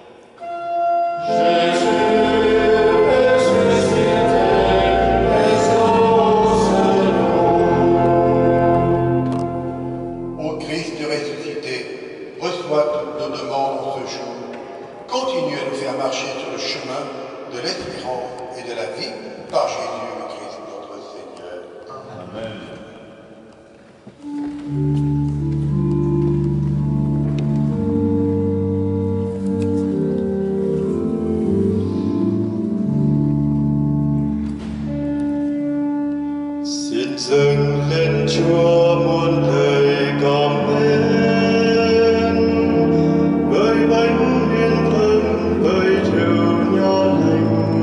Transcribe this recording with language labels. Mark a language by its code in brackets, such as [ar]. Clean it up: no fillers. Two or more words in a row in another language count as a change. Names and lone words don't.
[fr] Ô Christ ressuscité, reçois toutes nos demandes en ce jour. Continue à nous faire marcher sur le chemin de l'espérance et de la vie par Jésus le Christ notre Seigneur. Amen. [vi] Xin dâng lên Chúa muôn lời cảm ơn, bởi bánh nguyên thơm, bởi rượu nho lành.